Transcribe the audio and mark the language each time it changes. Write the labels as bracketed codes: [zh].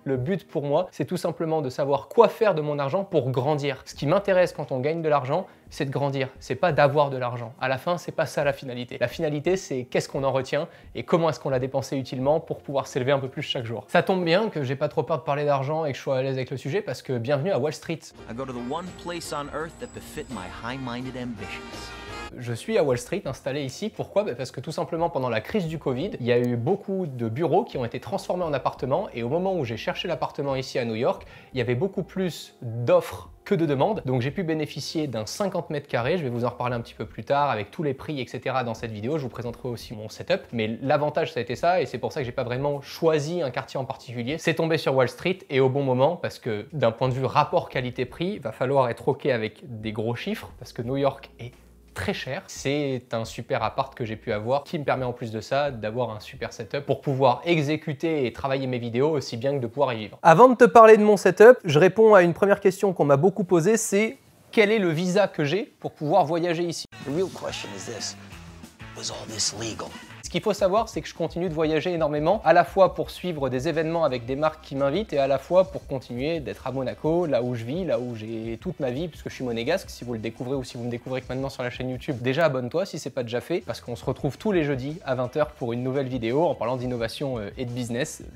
[fr] Le but pour moi, c'est tout simplement de savoir quoi faire de mon argent pour grandir. Ce qui m'intéresse quand on gagne de l'argent, c'est de grandir. C'est pas d'avoir de l'argent. À la fin, c'est pas ça la finalité. La finalité, c'est qu'est-ce qu'on en retient et comment est-ce qu'on l'a dépensé utilement pour pouvoir s'élever un peu plus chaque jour. Ça tombe bien que j'ai pas trop peur de parler d'argent et que je sois à l'aise avec le sujet parce que bienvenue à Wall Street. [en] I go to the one place on earth that befit my high-minded ambitions. [fr] Je suis à Wall Street, installé ici. Pourquoi? Parce que tout simplement, pendant la crise du Covid, il y a eu beaucoup de bureaux qui ont été transformés en appartements et au moment où j'ai cherché l'appartement ici à New York, il y avait beaucoup plus d'offres que de demandes. Donc j'ai pu bénéficier d'un 50 mètres carrés. Je vais vous en reparler un petit peu plus tard avec tous les prix, etc. dans cette vidéo. Je vous présenterai aussi mon setup. Mais l'avantage, ça a été ça et c'est pour ça que j'ai pas vraiment choisi un quartier en particulier. C'est tombé sur Wall Street et au bon moment parce que d'un point de vue rapport qualité-prix, il va falloir être ok avec des gros chiffres parce que New York est très cher. C'est un super appart que j'ai pu avoir qui me permet en plus de ça d'avoir un super setup pour pouvoir exécuter et travailler mes vidéos aussi bien que de pouvoir y vivre. Avant de te parler de mon setup, je réponds à une première question qu'on m'a beaucoup posée, c'est quel est le visa que j'ai pour pouvoir voyager ici? [en] The real question is this: was all this legal? [fr] Ce qu'il faut savoir, c'est que je continue de voyager énormément, à la fois pour suivre des événements avec des marques qui m'invitent et à la fois pour continuer d'être à Monaco, là où je vis, là où j'ai toute ma vie, puisque je suis monégasque. Si vous le découvrez ou si vous me découvrez que maintenant sur la chaîne YouTube, déjà abonne-toi si c'est pas déjà fait, parce qu'on se retrouve tous les jeudis à 20 h pour une nouvelle vidéo en parlant d'innovation et de business.